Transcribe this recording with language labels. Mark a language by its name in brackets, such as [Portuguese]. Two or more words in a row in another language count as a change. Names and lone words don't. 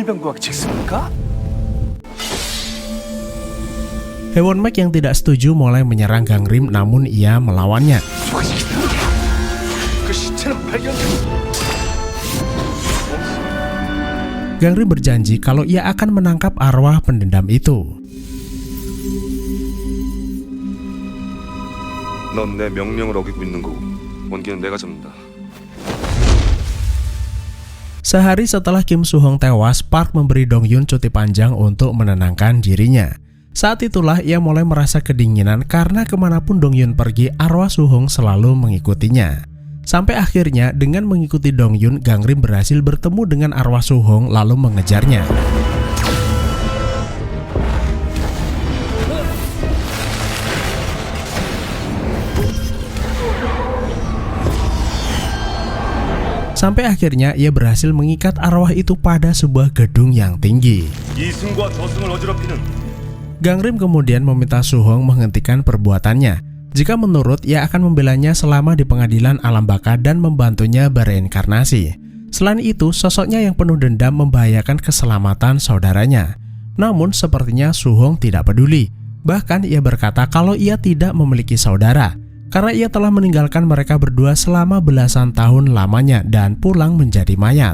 [Indonesian] Hwon Mek yang tidak setuju mulai menyerang Gang Rim namun ia melawannya. Gang Rim berjanji kalau ia akan menangkap arwah pendendam itu. [Korean] 넌 내 명령을 어기고 있는 거고 원기는 내가 잡는다. [Indonesian] Sehari setelah Kim Soo-hong tewas, Park memberi Dong-yun cuti panjang untuk menenangkan dirinya. Saat itulah ia mulai merasa kedinginan karena kemanapun Dong-yun pergi, arwah Soo-hong selalu mengikutinya. Sampai akhirnya dengan mengikuti Dong-yun, Gang Rim berhasil bertemu dengan arwah Soo-hong lalu mengejarnya. Sampai akhirnya ia berhasil mengikat arwah itu pada sebuah gedung yang tinggi. [Korean] 이승과 저승을 어지럽히는 [Indonesian] Gang Rim kemudian meminta Soo-hong menghentikan perbuatannya. Jika menurut, ia akan membelanya selama di pengadilan alam baka dan membantunya bereinkarnasi. Selain itu, sosoknya yang penuh dendam membahayakan keselamatan saudaranya. Namun sepertinya Soo-hong tidak peduli. Bahkan ia berkata kalau ia tidak memiliki saudara, karena ia telah meninggalkan mereka berdua selama belasan tahun lamanya dan pulang menjadi mayat.